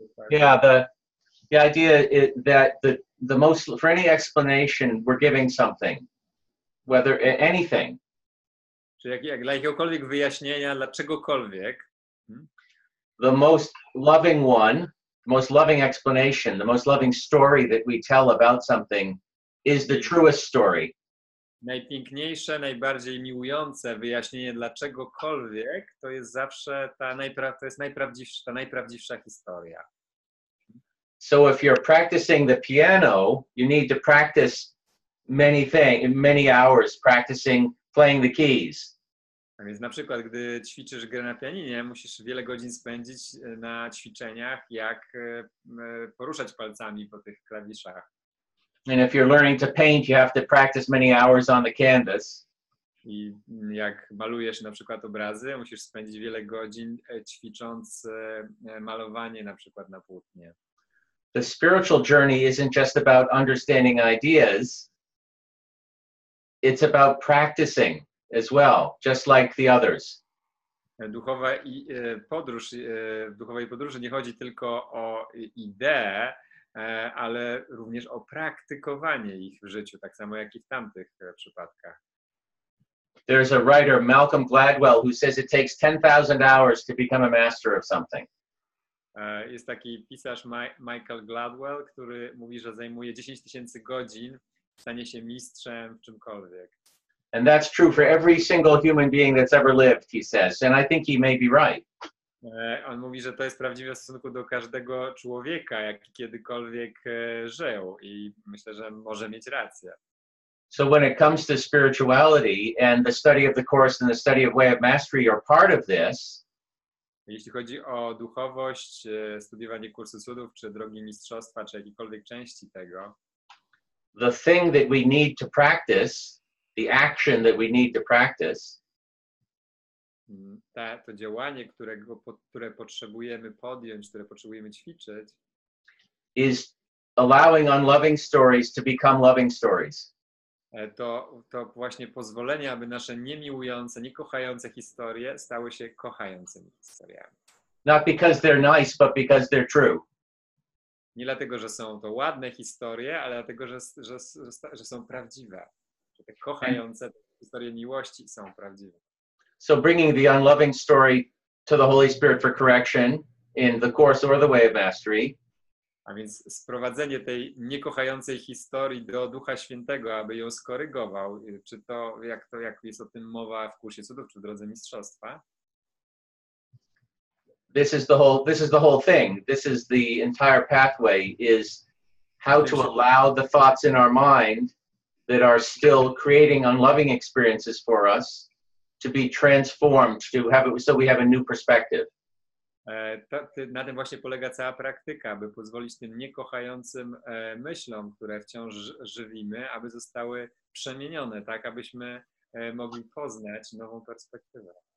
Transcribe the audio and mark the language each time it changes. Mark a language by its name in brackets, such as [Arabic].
[English] Yeah, the idea is that the most, for any explanation, we're giving something, whether anything. [Polish] Czyli dla jakiegokolwiek wyjaśnienia, dla czegokolwiek. [English] The most loving one, the most loving explanation, the most loving story that we tell about something is the truest story. [Polish] Najpiękniejsze, najbardziej miłujące wyjaśnienie dla czegokolwiek to jest zawsze ta najprawdziwsza historia. [English] So if you're practicing the piano, you need to practice many hours practicing playing the keys. [Polish] A więc na przykład, gdy ćwiczysz grę na pianinie, musisz wiele godzin spędzić na ćwiczeniach, jak poruszać palcami po tych klawiszach. [English] And if you're learning to paint, you have to practice many hours on the canvas. [Polish] I jak malujesz na przykład obrazy, musisz spędzić wiele godzin ćwicząc malowanie na przykład na płótnie. [English] The spiritual journey isn't just about understanding ideas. It's about practicing as well, just like the others. [Polish] W duchowej podróży nie chodzi tylko o ideę, ale również o praktykowanie ich w życiu, tak samo jak i w tamtych przypadkach. [English] There's a writer, Malcolm Gladwell, who says it takes 10,000 hours to become a master of something. [Polish] Jest taki pisarz Michael Gladwell, który mówi, że zajmuje 10,000 godzin w stanie się mistrzem w czymkolwiek. [English] And that's true for every single human being that's ever lived, he says. And I think he may be right. [Polish] On mówi, że to jest prawdziwe w stosunku do każdego człowieka, jaki kiedykolwiek żył, i myślę, że może mieć rację. [English] So when it comes to spirituality and the study of the Course and the study of Way of Mastery are part of this, [Polish] jeśli chodzi o duchowość, studiowanie kursu cudów, czy drogi mistrzostwa, czy jakiejkolwiek części tego, [English] the thing that we need to practice, the action that we need to practice, [Polish] to działanie, które potrzebujemy podjąć, które potrzebujemy ćwiczyć, [English] is allowing unloving stories to become loving stories. [Polish] To właśnie pozwolenie, aby nasze niemiłujące, niekochające historie stały się kochającymi historiami. [English] Not because they're nice, but because they're true. [Polish] Nie dlatego, że są to ładne historie, ale dlatego, że są prawdziwe. Że te kochające historie miłości są prawdziwe. [English] So bringing the unloving story to the Holy Spirit for correction in the Course or the Way of Mastery [Polish] A więc sprowadzenie tej niekochającej historii do Ducha Świętego, aby ją skorygował, czy to, jak jest o tym mowa w Kursie Cudów, czy w Drodze Mistrzostwa? [English] This is the whole thing. This is the entire pathway, is how to allow the thoughts in our mind that are still creating unloving experiences for us to be transformed, to have it so we have a new perspective. [Polish] Na tym właśnie polega cała praktyka, by pozwolić tym niekochającym myślom, które wciąż żywimy, aby zostały przemienione, tak abyśmy mogli poznać nową perspektywę.